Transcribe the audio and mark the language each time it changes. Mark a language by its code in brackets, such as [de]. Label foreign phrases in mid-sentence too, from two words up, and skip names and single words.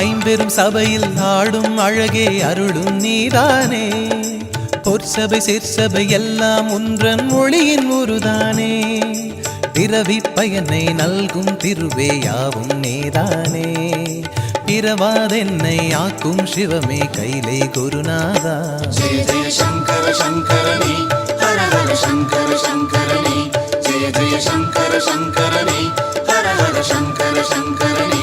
[ta] மாபெரும் சபையில் ஆடும் அழகே அருளும் நீதானே பொற்சபை சிற்சபை எல்லாம் ஒன்றன் மொழியின் உருதானே பிறவி பயனை நல்கும் திருவே யாவும் நீதானே பிறவாதென்னை ஆக்கும் சிவமே கைலை குருநாதா [sa] जय जय शंकर शंकरने हर हर शंकर शंकरने जय जय शंकर शंकरने हर हर शंकर शंकरने